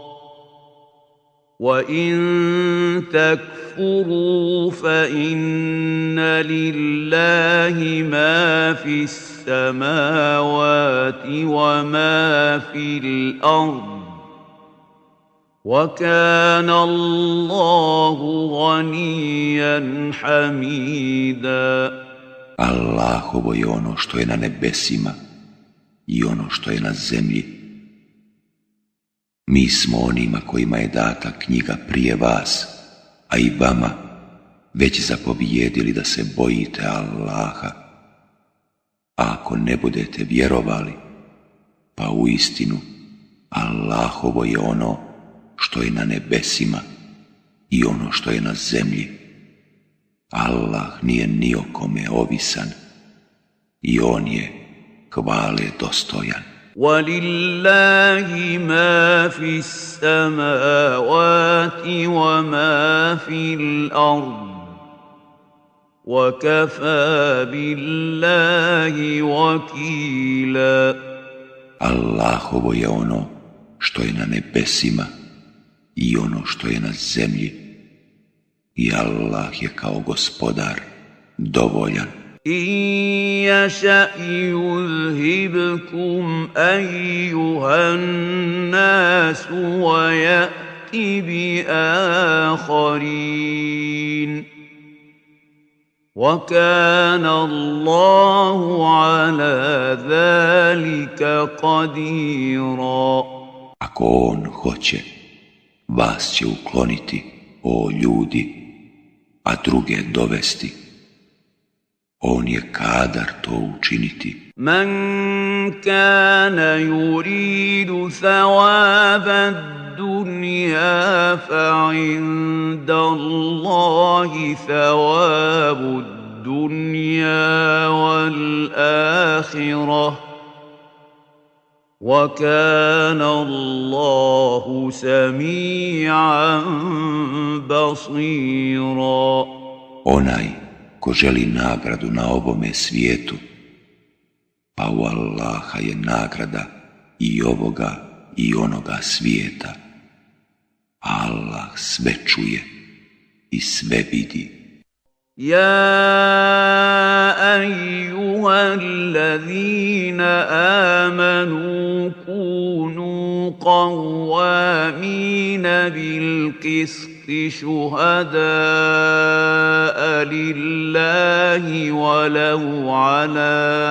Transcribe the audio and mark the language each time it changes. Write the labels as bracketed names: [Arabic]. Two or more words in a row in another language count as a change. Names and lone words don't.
[Arabic] وَإِنْ تَكْفُرُوا فَإِنَّ لِلَّهِ مَا فِي السَّمَاوَاتِ وَمَا فِي الْأَرْضِ وَكَانَ اللَّهُ غَنِيًّا حَمِيدًا. [Bosnian] Allahovo je ono što je na nebesima i ono što je na zemlji. Mi smo onima kojima je data knjiga prije vas, a i vama već zapovijedili da se bojite Allaha. A ako ne budete vjerovali, Pa uistinu, Allahovo je ono što je na nebesima i ono što je na zemlji. Allah nije ni o kome ovisan i on je hvale dostojan. [Arabic] وَلِلَّهِ مَا فِي السَّمَاوَاتِ وَمَا فِي الْأَرْضِ وَكَفَى بِاللَّهِ وَكِيلًا. [Bosnian] Allahovo je ono što je na nebesima i ono što je na zemlji i Allah je kao gospodar dovoljan. [Arabic] إِن يَشَأْ يُذْهِبْكُمْ أَيُّهَا النَّاسُ وَيَأْتِ بِآخَرِينَ وَكَانَ اللَّهُ عَلَى ذَلِكَ قَدِيرًا. [Bosnian] Ako on hoće, vas će ukloniti, o ljudi, a druge dovesti. On je kadar to učiniti. [Arabic] مَنْ كَانَ يُرِيدُ ثَوَابَ الدُّنْيَا فَعِندَ اللَّهِ ثَوَابُ الدُّنْيَا وَالْآخِرَةِ وَكَانَ اللَّهُ سَمِيعًا بَصِيرًا. [Bosnian] Onaj ko želi nagradu na ovome svijetu, pa u Allaha je nagrada i ovoga i onoga svijeta. Allah sve čuje i sve vidi. [Arabic] يَا أَيُّهَا الَّذِينَ آمَنُوا كُونُوا قَوَّامِينَ بِالْقِسْطِ شُهَدَاءَ لِلَّهِ وَلَوْ عَلَى